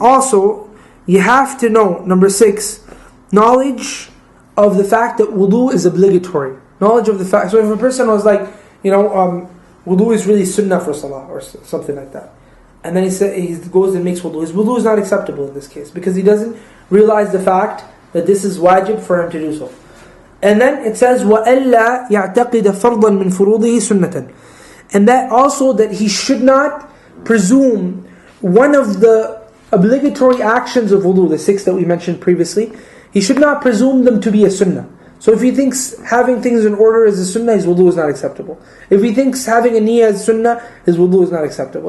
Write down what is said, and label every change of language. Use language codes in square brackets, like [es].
[en] Also, you have to know, number 6, knowledge of the fact that wudu is obligatory. Knowledge of the fact. So if a person was like, wudu is really sunnah for salah, or something like that, and then he goes and makes wudu, his wudu is not acceptable in this case, because he doesn't realize the fact that this is wajib for him to do so. And then it says, [ar] وَأَلَّا يَعْتَقِدَ فَرْضًا مِنْ فُرُوضِهِ سُنَّةً. [en] And that also, that he should not presume one of the obligatory actions of wudu, the 6 that we mentioned previously, he should not presume them to be a sunnah. So if he thinks having things in order is a sunnah, his wudu is not acceptable. If he thinks having a niyyah is sunnah, his wudu is not acceptable.